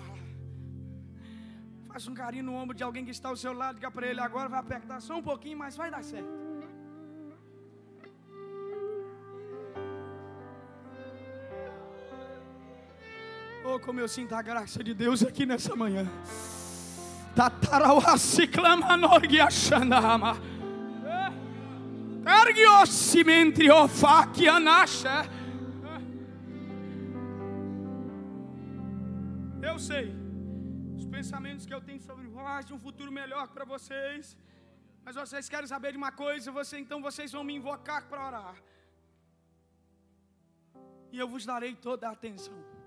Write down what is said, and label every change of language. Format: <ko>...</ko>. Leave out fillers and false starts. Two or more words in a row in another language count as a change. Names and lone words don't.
<pt>Faça um carinho no ombro de alguém que está ao seu lado, diga para ele: agora vai apertar só um pouquinho, mas vai dar certo. Oh, como eu sinto a graça de Deus aqui nessa manhã. Tatarauasi clamanorgi achandama. Ergiossi mentri ofaki anasha. Eu sei pensamentos que eu tenho sobre vós, de um futuro melhor para vocês, mas vocês querem saber de uma coisa, então vocês vão me invocar para orar, e eu vos darei toda a atenção.</pt>